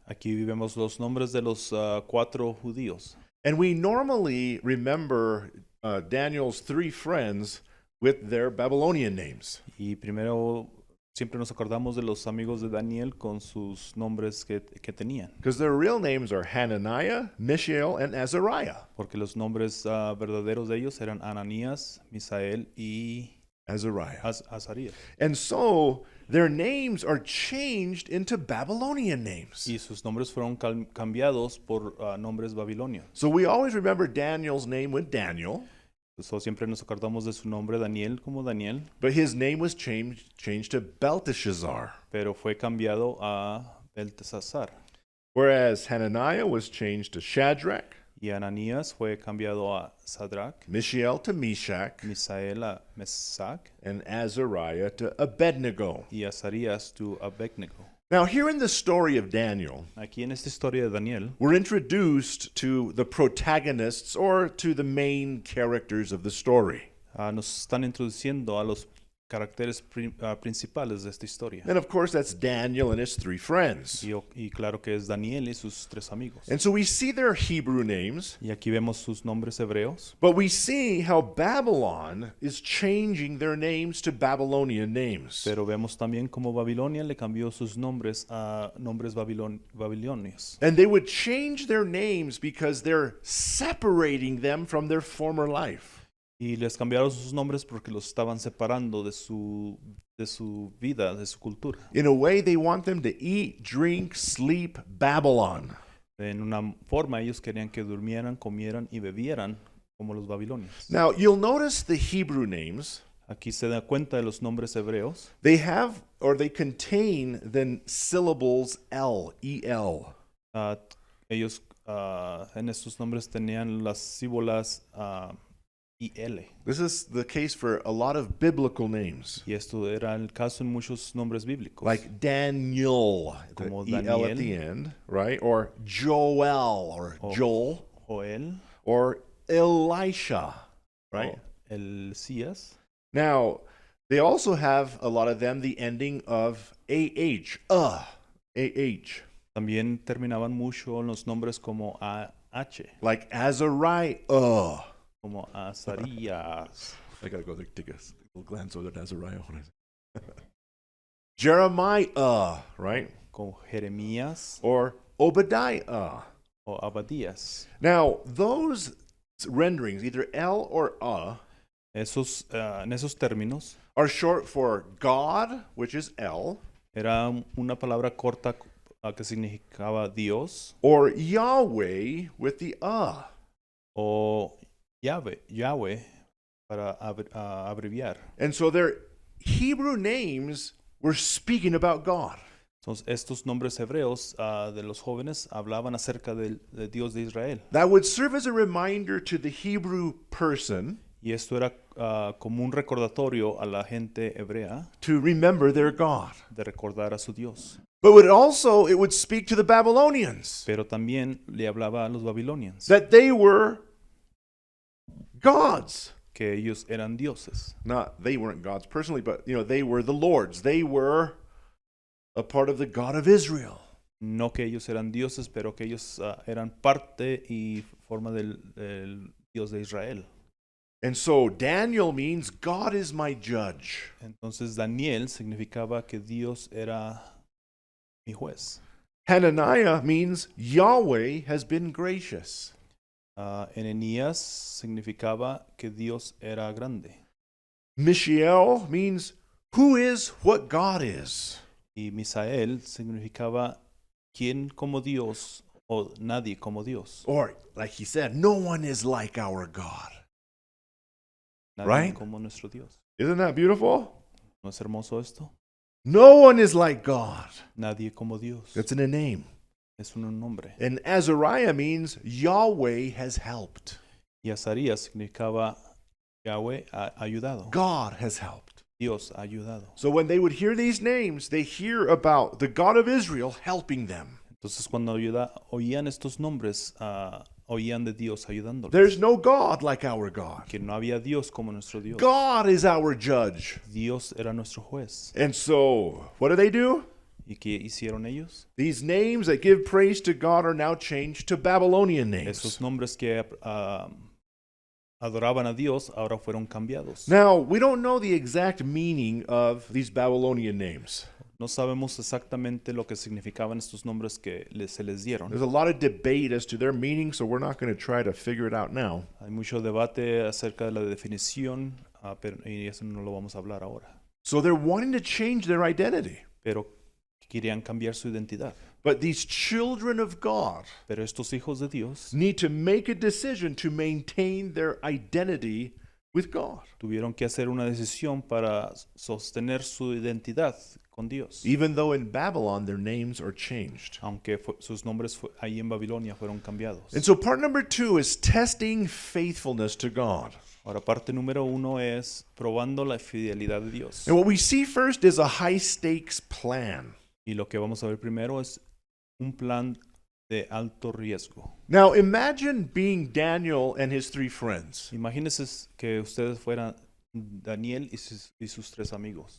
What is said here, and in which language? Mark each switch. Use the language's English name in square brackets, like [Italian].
[Spanish] Aquí vemos los nombres de los 4 judíos. [English] And we normally remember Daniel's three friends with their Babylonian names. [Spanish] Y primero siempre nos acordamos de los amigos de Daniel con sus nombres que tenían, [English] Because their real names are Hananiah, Mishael, and Azariah. [Spanish] porque los nombres verdaderos de ellos eran Ananías, Misael y [English] Azariah. [Spanish] Azarías. [English] And so their names are changed into Babylonian names. [Spanish] Y sus nombres fueron cambiados por nombres babilonios. [English] So we always remember Daniel's name with Daniel, [Spanish] So, siempre nos acordamos de su nombre Daniel como Daniel, [English] but his name was changed to Belteshazzar. [Spanish] pero fue cambiado a Beltesazar. [English] Whereas Hananiah was changed to Shadrach, [Spanish] Y Ananías fue cambiado a Sadrach, [English] Mishael to Meshach, [Spanish] Misael a Mesac [English] and Azariah to Abednego. [Spanish] y Azarías to Abednego. [English] Now, here in the story of Daniel, [Spanish] Aquí en esta historia de Daniel [English] we're introduced to the protagonists or to the main characters of the story. [Spanish] nos están introduciendo a los caracteres principales de esta historia. [English] And of course, that's Daniel and his three friends. [Spanish] Y claro que es Daniel y sus tres amigos. [English] And so we see their Hebrew names, [Spanish] Y aquí vemos sus nombres hebreos, [English] but we see how Babylon is changing their names to Babylonian names. [Spanish] pero vemos también cómo Babilonia le cambió sus nombres a nombres babilonios. [English] And they would change their names because they're separating them from their former life. [Spanish] Y les cambiaron sus nombres porque los estaban separando de su vida, de su cultura. [English] In a way, they want them to eat, drink, sleep Babylon. [Spanish] En una forma ellos querían que durmieran, comieran y bebieran como los babilonios. [English] Now, you'll notice the Hebrew names. [Spanish] Aquí se da cuenta de los nombres hebreos. [English] They have or they contain the syllables L, E-L. [Spanish] Ellos en estos nombres tenían las símbolos IL. [English] This is the case for a lot of biblical names, [Spanish] Y esto era el caso en muchos nombres bíblicos. [English] like Daniel, the [Spanish] Como [English] E-L at [Spanish] Daniel. [English] the end, right? Or Joel, or [Spanish] O- [English] Joel, [Spanish] Joel, [English] or Elisha, right? [Spanish] o Elías. [English] Now, they also have a lot of them the ending of AH, AH, [Spanish] También terminaban mucho los nombres como AH, [English] like Azariah. [Spanish] como Azarías, [English] I gotta go there, take a little glance over at Azariah. Jeremiah, right? [Spanish] como Jeremías [English] Or Obadiah. [Spanish] o Abadías. [English] Now, those renderings, either L or [Spanish] En esos términos [English] are short for God, which is L, [Spanish] era una palabra corta que significaba Dios, [English] or Yahweh with the [Spanish] o Yahweh para abreviar. [English] And so their Hebrew names were speaking about God. [Spanish] Entonces, estos nombres hebreos de los jóvenes hablaban acerca de Dios de Israel. [English] That would serve as a reminder to the Hebrew person [Spanish] Y esto era como un recordatorio a la gente hebrea [English] to remember their God. [Spanish] de recordar a su Dios. [English] But it would speak to the Babylonians [Spanish] Pero también le hablaba a los babilonios, [English] that they were gods. [Spanish] que ellos eran dioses. [English] Not they weren't gods personally, but they were the Lord's. They were a part of the God of Israel. [Spanish] No que ellos eran dioses, pero que ellos eran parte y forma del Dios de Israel. [English] And so Daniel means God is my judge. [Spanish] Entonces Daniel significaba que Dios era mi juez. [English] Hananiah means Yahweh has been gracious. [Spanish] Enenías significaba que Dios era grande. [English] Mishael means who is what God is. [Spanish] Y Misael significaba quién como Dios o nadie como Dios. [English] Or, like he said, no one is like our God. [Spanish] Nadie [English] Right? [Spanish] como nuestro Dios. [English] Isn't that beautiful? [Spanish] ¿No es hermoso esto? [English] No one is like God. [Spanish] Nadie como Dios. [English] That's in a name. [Spanish] Es un nombre. [English] And Azariah means Yahweh has helped. [Spanish] Y Azarías significaba Yahweh ha ayudado. [English] God has helped. [Spanish] Dios ha ayudado. [English] So when they would hear these names, they hear about the God of Israel helping them. [Spanish] Entonces cuando oían estos nombres, oían de Dios ayudándolos. [English] There's no God like our God. [Spanish] Que no había Dios como nuestro Dios. [English] God is our judge. [Spanish] Dios era nuestro juez. [English] And so, what do? [Spanish] ¿Y qué hicieron ellos? [English] These names that give praise to God are now changed to Babylonian names. [Spanish] Esos nombres que adoraban a Dios ahora fueron cambiados. [English] Now, we don't know the exact meaning of these Babylonian names. [Spanish] No sabemos exactamente lo que significaban estos nombres que se les dieron. [English] There's a lot of debate as to their meaning, so we're not going to try to figure it out now. [Spanish] Hay mucho debate acerca de la definición, y eso no lo vamos a hablar ahora. [English] So they're wanting to change their identity. [Spanish] Pero querían cambiar su identidad. [English] But these children of God [Spanish] Pero estos hijos de Dios [English] need to make a decision to maintain their identity with God. [Spanish] tuvieron que hacer una decisión para sostener su identidad con Dios. [English] Even though in Babylon their names are changed. [Spanish] Aunque sus nombres ahí en Babilonia fueron cambiados. [English] And so part number 2 is testing faithfulness to God. [Spanish] Ahora, parte número 1 es probando la fidelidad de Dios. [English] And what we see first is a high stakes plan. [Spanish] Y lo que vamos a ver primero es un plan de alto riesgo. [English] Now imagine being Daniel and his 3 friends. [Spanish] Imagínense que ustedes fueran Daniel y sus 3 amigos.